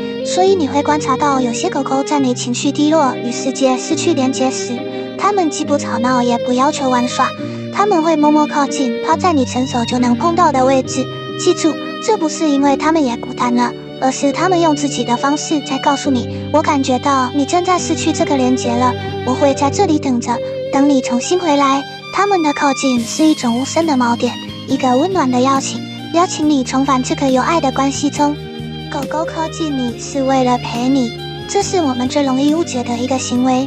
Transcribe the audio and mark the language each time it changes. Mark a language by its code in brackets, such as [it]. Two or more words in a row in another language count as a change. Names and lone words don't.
[zh] 所以你會觀察到，有些狗狗在你情緒低落、與世界失去連接時，它們既不吵鬧，也不要求玩耍，它們會默默靠近，趴在你伸手就能碰到的位置。記住，這不是因為它們也孤單了，而是他們用自己的方式在告訴你，我感覺到你正在失去這個連結了，我會在這裡等着，等你重新回來。他們的靠近是一種無聲的錨點，一個溫暖的邀請，邀請你重返這個有愛的關係中。狗狗靠近你是為了陪你，這是我們最容易誤解的一個行為。